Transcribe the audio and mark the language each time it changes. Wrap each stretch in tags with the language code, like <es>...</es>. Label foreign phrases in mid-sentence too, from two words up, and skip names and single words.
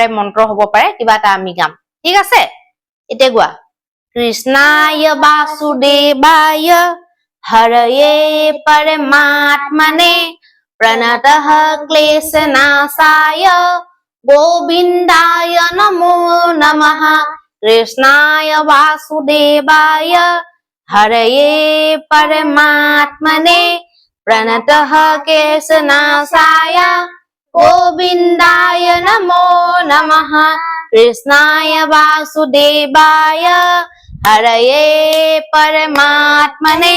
<as>মন্ত্ৰ হ'ব পাৰে কিবা এটা আমি গাম ঠিক আছে এতিয়া গোৱা</as> <sa>কৃষ্ণায় বাসুদেৱায় হৰয়ে পৰমাত্মনে প্ৰণতঃ ক্লেশনাশায় গোবিন্দায় নমো নমঃ কৃষ্ণায় বাসুদেৱায় হরয়ে परमात्मने प्रणतः क्लेशनाशाय गोविन्दाय नमो नमः कृष्णाय वासुदेवाय हरये परमात्मने</sa>